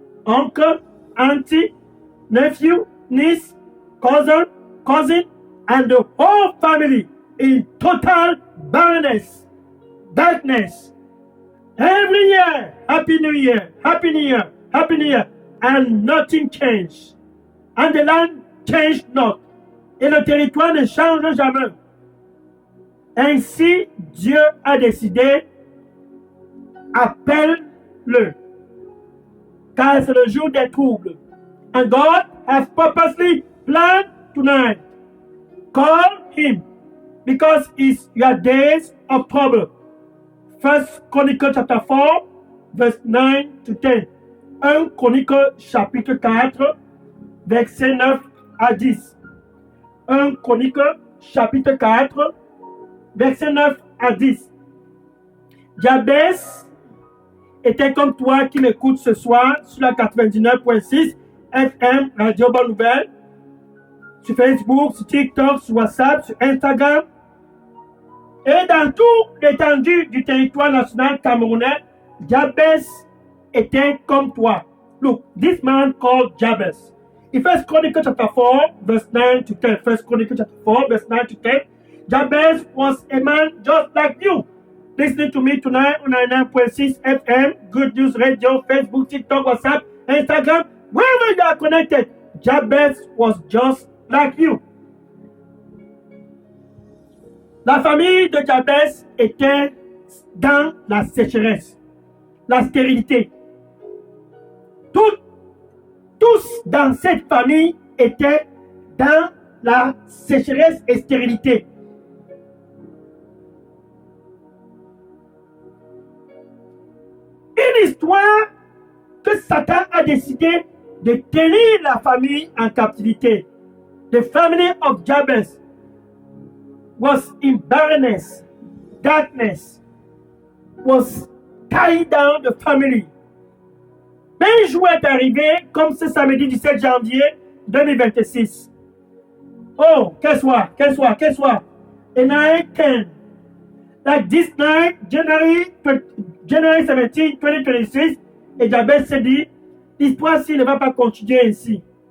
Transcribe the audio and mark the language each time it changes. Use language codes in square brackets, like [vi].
[en] Uncle, auntie, nephew, niece, cousin, and the whole family in total barrenness, darkness. Every year, Happy New Year, Happy New Year, Happy New Year, and nothing changed. And the land changed not. [fr] Et le territoire ne change jamais. Ainsi, Dieu a décidé, appelle-le, car c'est le jour des troubles. [en] And God has purposely planned tonight. Call him, because it's your days of trouble. First Chronicle chapter 4, verse 9 to 10. [fr] 1 Chronicle chapitre 4, verset 9 à 10. 1 Chronicle chapitre 4, verset 9 à 10. Jabez était comme toi qui m'écoutes ce soir sur la 99.6 FM Radio Bonne Nouvelle, sur Facebook, sur TikTok, sur WhatsApp, sur Instagram, et dans toute l'étendue du territoire national camerounais. Jabez était comme toi. [en] Look, this man called Jabez. In 1 Chronicle chapter 4, verse 9 to 10. 1 Chronicle chapter 4, verse 9 to 10. Jabez was a man just like you. Listening to me tonight on 99.6 FM, Good News Radio, Facebook, TikTok, WhatsApp, Instagram, wherever you are connected. Jabez was just like you. [fr] La famille de Jabez était dans la sécheresse, la stérilité. Tous dans cette famille étaient dans la sécheresse et stérilité. Une histoire que Satan a décidé de tenir la famille en captivité. [en] The family of Jabez was in barrenness, darkness, was tied down the family. [fr] Un jour est arrivé, comme ce samedi 17 janvier 2026. [en] Oh, guess what? A night came. Like this night, January 17, 2026, [fr] et Jabez s'est dit, l'histoire-ci ne va pas continuer ainsi.